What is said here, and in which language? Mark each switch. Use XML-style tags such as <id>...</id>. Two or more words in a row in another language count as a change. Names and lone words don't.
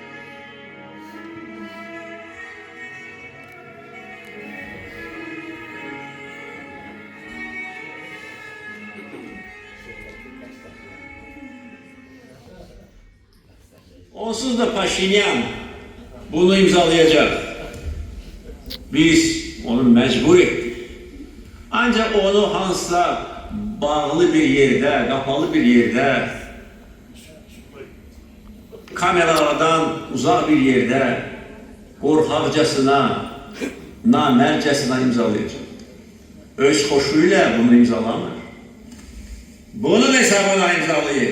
<tr>Onsuz da Paşinyan bunu imzalayacak. Biz onu mecbur ettik. Ancak onu hansısa bağlı bir yerde, kapalı bir yerde</tr> <az>kameralardan uzaq bir yerdə qorxaqcasına, namərcəsinə imzalayacaq. Öz xoşu ilə bunu imzalamır. Bunun hesabına imzalayır.</az>